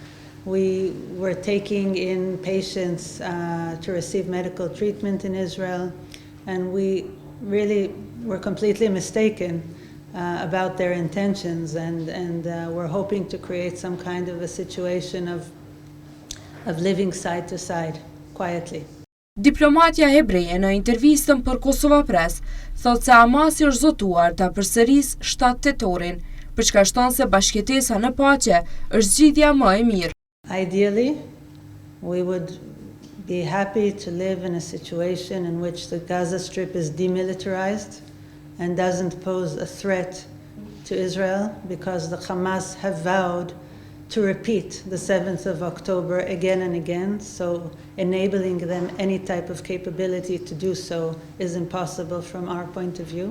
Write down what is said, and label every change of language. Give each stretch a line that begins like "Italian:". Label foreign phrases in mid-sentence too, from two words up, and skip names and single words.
English: We were taking in patients to receive medical treatment in Israel, and we really were completely mistaken about their intentions, and we're hoping to create some kind of a situation of living side to side quietly.
Albanian: Diplomatja hebreje në intervistën për Kosova Press thotë se Hamasi është zotuar ta përsërisë 7 tetorin, përçka shton se bashkëtesa në paqe është zgjidhja më e mirë.
English: Ideally, we would be happy to live in a situation in which the Gaza Strip is demilitarized and doesn't pose a threat to Israel, because the Hamas have vowed to repeat the 7th of October again and again, so enabling them any type of capability to do so is impossible from our point of view.